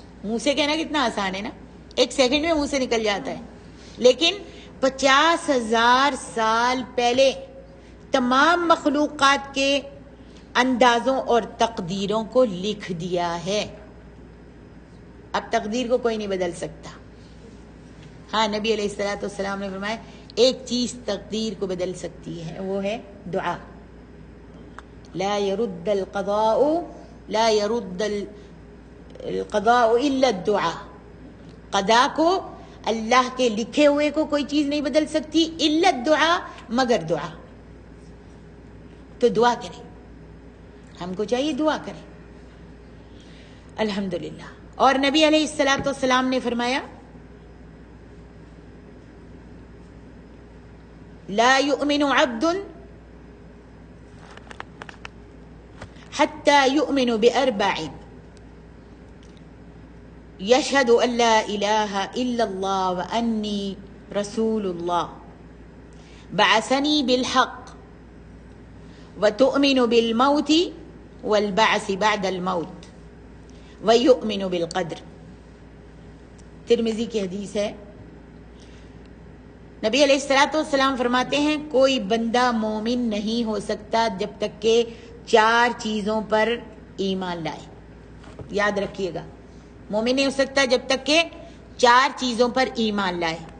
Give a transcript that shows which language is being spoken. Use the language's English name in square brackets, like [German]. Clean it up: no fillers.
[Urdu] منہ سے کہنا کتنا آسان ہے نا, ایک سیکنڈ میں منہ سے نکل جاتا ہے, لیکن 50,000 سال پہلے تمام مخلوقات کے اندازوں اور تقدیروں کو لکھ دیا ہے. اب تقدیر کو کوئی نہیں بدل سکتا. ہاں, نبی علیہ السلام نے فرمایا ایک چیز تقدیر کو بدل سکتی ہے, وہ ہے دعا. [Arabic] لا يرد القضاء الا الدعاء. [Urdu] قضاء کو, اللہ کے لکھے ہوئے کو کوئی چیز نہیں بدل سکتی, [Arabic] الا الدعاء, [Urdu] مگر دعا. تو دعا کریں, ہم کو چاہیے دعا کریں. الحمدللہ. اور نبی علیہ السلام نے فرمایا [Arabic] لا يؤمن عبد حتى يؤمن بأربع يشهد أن لا إله إلا الله وأني رسول الله بعثني بالحق وتؤمن بالموت والبعث بعد الموت ويؤمن بالقدر. [Urdu] ترمذی کی حدیث ہے. نبی علیہ السلام فرماتے ہیں کوئی بندہ مومن نہیں ہو سکتا جب تک کہ 4 چیزوں پر ایمان لائے. یاد رکھیے گا, مومن نہیں ہو سکتا جب تک کہ 4 چیزوں پر ایمان لائے.